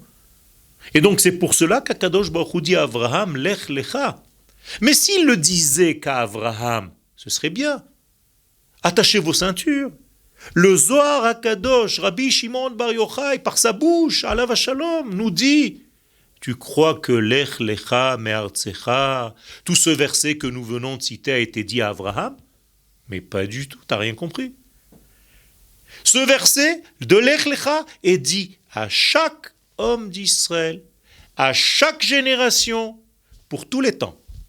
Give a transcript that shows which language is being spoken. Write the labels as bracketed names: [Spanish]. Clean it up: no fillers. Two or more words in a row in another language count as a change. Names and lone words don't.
[French] Et donc c'est pour cela qu'Akadosh Baruch Hu dit à Avraham, [Hebrew] לך לך. [French] Mais s'il le disait qu'à Avraham, ce serait bien. Attachez vos ceintures. Le Zohar Akadosh, Rabbi Shimon Bar Yochai, par sa bouche, [Hebrew] עליו השלום, [French] nous dit, tu crois que [Hebrew] לך לך מארצך, [French] tout ce verset que nous venons de citer a été dit à Avraham? Mais pas du tout, t'as rien compris. Ce verset de Lech lecha est dit à chaque homme d'Israël, à chaque génération, pour tous les temps.